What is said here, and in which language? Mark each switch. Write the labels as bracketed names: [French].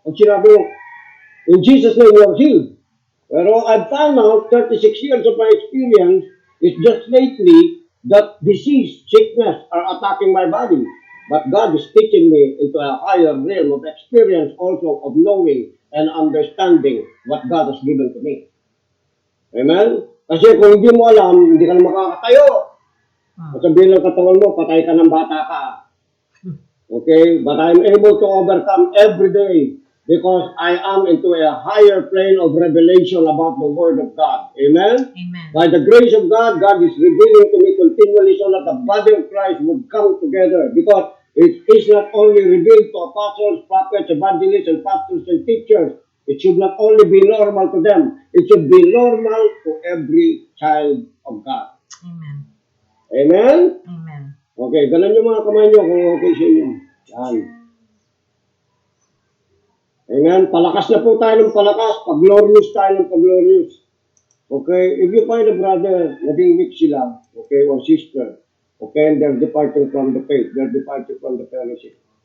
[Filipino] Pag sinabi mo, [English] in Jesus' name, you're healed. [Filipino] Pero [English] I've found out, 36 years of my experience, is just lately that disease, sickness are attacking my body. But God is teaching me into a higher realm of experience also of knowing and understanding what God has given to me. Amen? [Filipino] Kasi kung hindi mo alam, hindi ka na makakatayo. Sabihin ng katawan mo, patay ka ng bata ka. Okay? [English] But I'm able to overcome every day because I am into a higher plane of revelation about the Word of God. Amen? Amen. By the grace of God, God is revealing to me continually so that the body of Christ would come together because it is not only revealed to apostles, prophets, evangelists, and pastors and teachers. It should not only be normal to them. It should be normal to every child of God. Amen. Amen? Amen. [Filipino] Okay, galan yung mga kamay nyo kung okay sa inyo. Yan. Amen? Palakas na po tayo ng palakas. Pag-glorious tayo ng pag-glorious. Okay? [English] If you find a brother, [Filipino] naging [English] weak sila, okay, or sister, okay, and they're departing from the faith, they're departing from the fellowship.